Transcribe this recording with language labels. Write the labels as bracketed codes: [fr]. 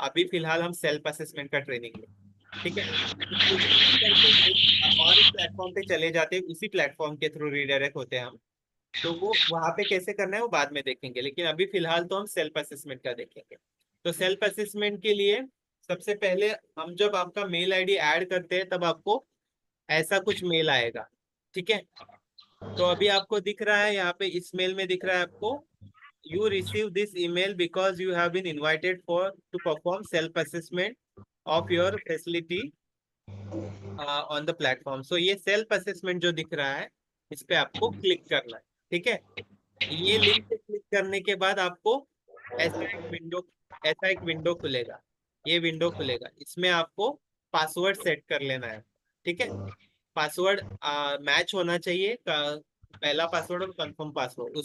[hi] अभी फिलहाल हम सेल्फ असेसमेंट का ट्रेनिंग लें। ठीक है, और एक प्लेटफॉर्म पे चले जाते हैं, उसी प्लेटफॉर्म के थ्रू रीडायरेक्ट होते हैं हम। तो वो वहां पे कैसे करना है वो बाद में देखेंगे, लेकिन अभी फिलहाल तो हम सेल्फ असेसमेंट का देखेंगे। तो सेल्फ असेसमेंट के लिए सबसे पहले हम जब आपका मेल आईडी ऐड करते हैं, तब आपको ऐसा कुछ मेल आएगा। ठीक है, तो अभी आपको दिख रहा है यहाँ पे, इस मेल में दिख रहा है आपको, [en] you receive this email because you have been invited to perform self assessment of your facility on the platform. [hi] So ये self assessment जो दिख रहा है, इस पे आपको क्लिक करना है। ठीक है, ये लिंक पे क्लिक करने के बाद आपको ऐसा एक विंडो खुलेगा। ये विंडो खुलेगा, इसमें आपको पासवर्ड सेट कर लेना है। ठीक है, पासवर्ड मैच होना चाहिए, पहला पासवर्ड और कंफर्म पासवर्ड।